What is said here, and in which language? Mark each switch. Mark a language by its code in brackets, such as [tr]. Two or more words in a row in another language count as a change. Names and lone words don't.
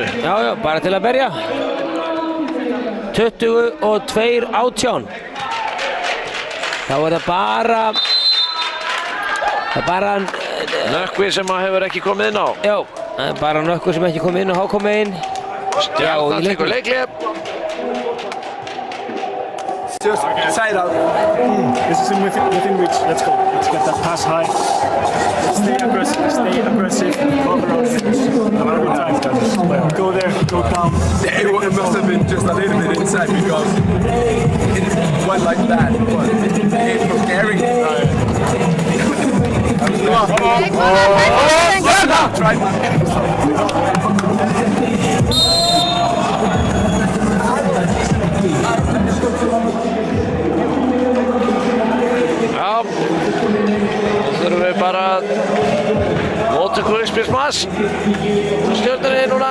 [is] Já, bara til að berja. 22-18. Þá er það bara Nökkvi sem hefur ekki komið inn á. Já, bara Nökkvi sem ekki komið inn og komið inn. Stjarnan tekur leikhlé. [en] Just side out. This is within reach. Let's go. Let's get that pass high. Let's stay aggressive. Cover our finish. Every time, guys. Go there, go down. It must have been just a little bit inside because it went like that. But it came from Gary. Try [is] Já, þurfum við bara að móttöku uppspilsmass. Stjörnunni núna.